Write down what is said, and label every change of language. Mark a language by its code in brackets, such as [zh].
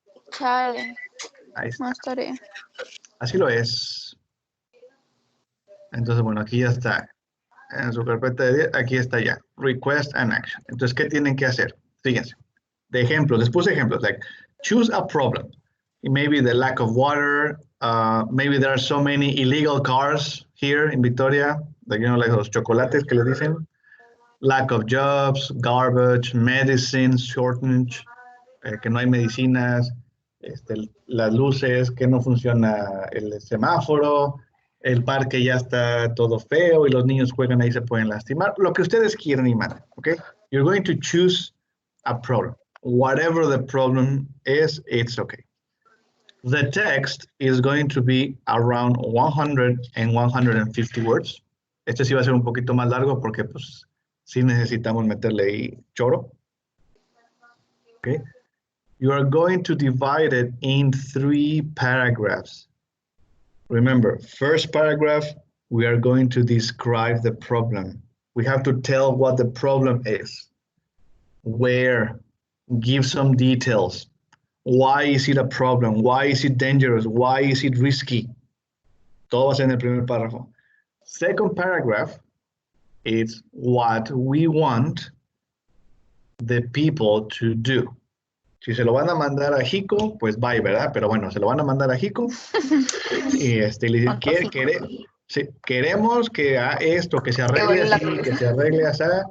[es] Chale. Ahí está. Más tarea. Así lo es. Entonces, bueno, aquí ya está. En su carpeta de 10, aquí está ya. Request and action. Entonces, ¿qué tienen que hacer? Fíjense. De ejemplos, les puse ejemplos. [en] Like, choose a problem. Maybe the lack of water. Maybe there are so many illegal cars here in Victoria. Like, you know, like [es] los chocolates que les dicen. [en] Lack of jobs, garbage, medicines, shortage, [es] que no hay medicinas, las luces, que no funciona el semáforo, el parque ya está todo feo y los niños juegan ahí y se pueden lastimar. Lo que ustedes quieran y mandan, ¿ok? [en] You're going to choose a problem. Whatever the problem is, it's okay. The text is going to be around 100 and 150 words. [es] Este sí va a ser un poquito más largo porque pues sí necesitamos meterle ahí choro. [en] Okay. You are going to divide it in 3 paragraphs. Remember, first paragraph, we are going to describe the problem. We have to tell what the problem is. Where, give some details. Why is it a problem? Why is it dangerous? Why is it risky? [es] Todo va a ser en el primer párrafo. [en] Second paragraph, it's what we want the people to do. [es] Si se lo van a mandar a Jico, pues bye, ¿verdad? Pero bueno, se lo van a mandar a Jico. Y le dicen, queremos que esto, que se arregle así, que se arregle así.